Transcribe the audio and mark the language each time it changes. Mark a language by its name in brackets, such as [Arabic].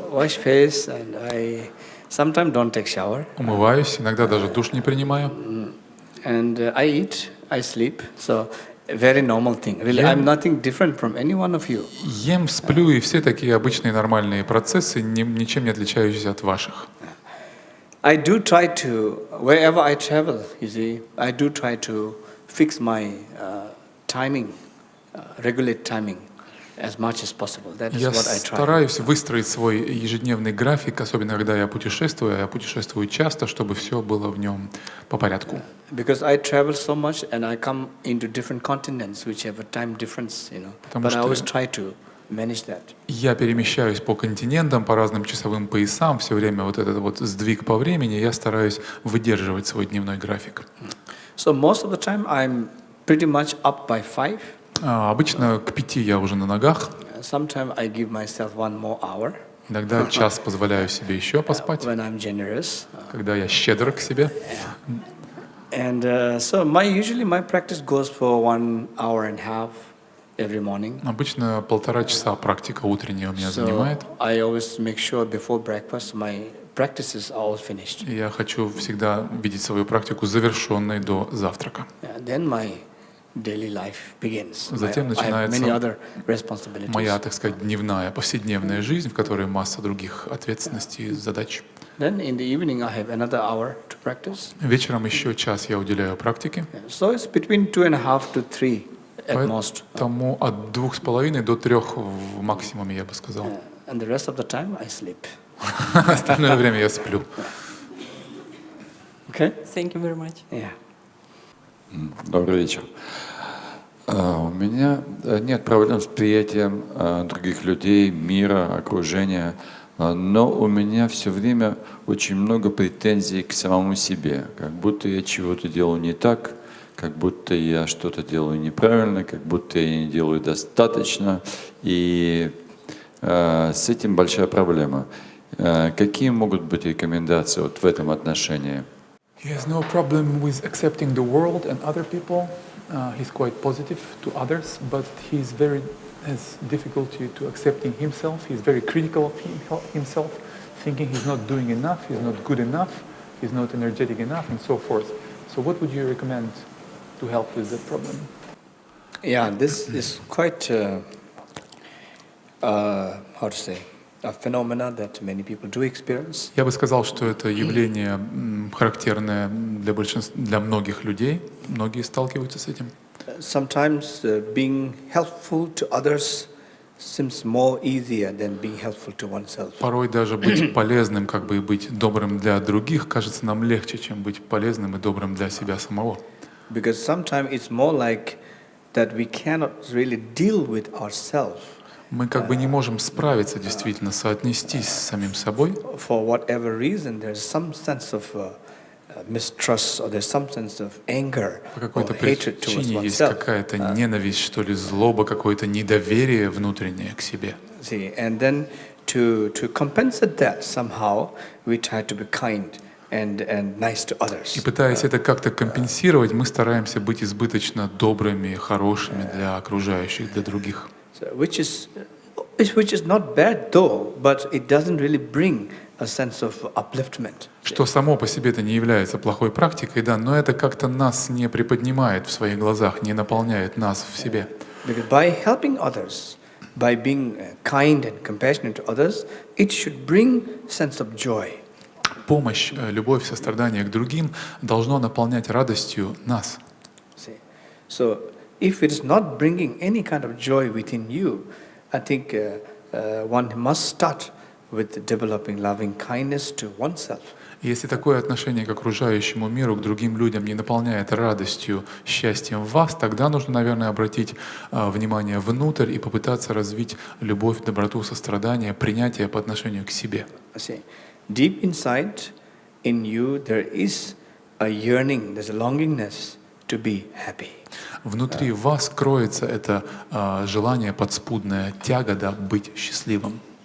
[English] Wash face, and I sometimes don't take shower. [Russian] Умываюсь, иногда даже душ не принимаю. [English] And I eat, I sleep. So a very normal thing. Really, I'm nothing different from any one of you. [Russian] Ем, сплю, и все такие обычные нормальные процессы, ничем не отличающиеся от ваших. [English] I do try to, wherever I travel, you see, I do try to fix my timing, regulate timing as much as possible. That is [Russian] Я [English] what I try. [Russian] стараюсь выстроить свой ежедневный график, особенно когда я путешествую часто, чтобы все было в нем по порядку. [English] Because I travel so much and I come into different continents which have a time difference, you know. But I always try to manage that. [Russian] Я перемещаюсь по континентам, по разным часовым поясам, все время вот этот вот сдвиг по времени, я стараюсь выдерживать свой дневной график. [English] So most of the time I'm pretty much up by 5. [Russian] Обычно к 5 я уже на ногах. [English] Sometimes I give myself 1 more hour. [Russian] Иногда час позволяю себе еще поспать. [English] When I'm generous. [Russian] Когда я щедр к себе. [English] And so usually my practice goes for 1 hour and a half every morning. [Russian] Обычно 1,5 часа практика утренняя у меня занимает. [English] I always make sure before breakfast my practices are all finished. [Russian] Я хочу всегда видеть свою практику завершенной до завтрака. [English] Then my daily life begins. [Russian] Затем начинается [English] many other responsibilities. [Russian] моя, так сказать, дневная, повседневная жизнь, в которой масса других ответственностей и задач. [English] Then in the evening I have another hour to practice. [Russian] Вечером еще час я уделяю практике. [English] So it's between 2.5 to 3 at most. [Russian] Поэтому от 2,5 до 3 в максимуме, я бы сказал. [English] And the rest of the time I sleep. [Russian] Остальное время я сплю. [English] Okay? Thank you very much. Yeah. [Russian] Добрый вечер. У меня нет проблем с приятием других людей, мира, окружения, но у меня все время очень много претензий к самому себе, как будто я чего-то делаю не так, как будто я что-то делаю неправильно, как будто я не делаю достаточно, и с этим большая проблема. Какие могут быть рекомендации вот в этом отношении? [English] He has no problem with accepting the world and other people. He's quite positive to others, but has difficulty to accepting himself. He's very critical of himself, thinking he's not doing enough, he's not good enough, he's not energetic enough, and so forth. So what would you recommend to help with that problem? Yeah, this is quite, how to say, a phenomena that many people do experience. [Russian] Я бы сказал, что это явление характерное для многих людей. Многие сталкиваются с этим. [English] Sometimes being helpful to others seems more easier than being helpful to oneself. [Russian] Порой даже быть полезным, как бы и быть добрым для других, кажется нам легче, чем быть полезным и добрым для себя самого. [English] Because sometimes it's more like that we cannot really deal with ourselves. [Russian] Мы как бы не можем справиться, действительно, соотнестись с самим собой. [English] For whatever reason, there's some sense of mistrust, or there's some sense of anger [Russian] По какой-то [English] or hatred towards [Russian] причине есть [English] oneself. [Russian] какая-то ненависть, что ли, злоба, какое-то недоверие внутреннее к себе. [English] See, and then to compensate that somehow, we try to be kind and nice to others. [Russian] И пытаясь это как-то компенсировать, мы стараемся быть избыточно добрыми, хорошими для окружающих, для других. [English] Which is not bad though, but it doesn't really bring a sense of upliftment. [Russian] Что само по себе-то не является плохой практикой, да, но это как-то нас не приподнимает в своих глазах, не наполняет нас в себе. [English] Because by helping others, by being kind and compassionate to others, it should bring sense of joy. [Russian] Помощь, любовь, сострадание к другим должно наполнять радостью нас. [English] So if it is not bringing any kind of joy within you, I think one must start with developing loving kindness to oneself. [Russian] Если такое отношение к окружающему миру, к другим людям не наполняет радостью, счастьем вас, тогда нужно, наверное, обратить внимание внутрь и попытаться развить любовь, доброту, сострадание, принятие по отношению к себе. [English] Deep inside in you there is a yearning, there's a longingness to be happy. [Russian] Внутри вас кроется это желание подспудное, тяга, да, быть счастливым.